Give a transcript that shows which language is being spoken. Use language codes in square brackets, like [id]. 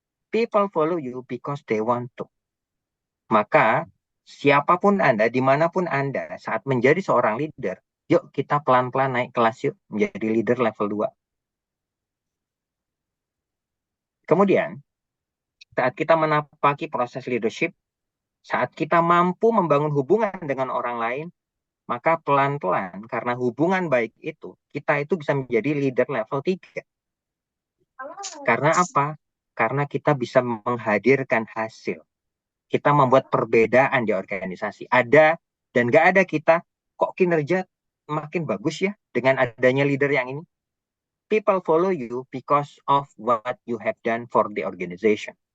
[en] People follow you because they want to. [id] Maka siapapun Anda, dimanapun Anda saat menjadi seorang leader, yuk kita pelan-pelan naik kelas yuk menjadi leader level 2. Kemudian, saat kita menapaki proses leadership, saat kita mampu membangun hubungan dengan orang lain, maka pelan-pelan karena hubungan baik itu, kita itu bisa menjadi leader level 3. Karena apa? Karena kita bisa menghadirkan hasil. Kita membuat perbedaan di organisasi. Ada dan nggak ada kita, kok kinerja makin bagus ya dengan adanya leader yang ini? [en] People follow you because of what you have done for the organization.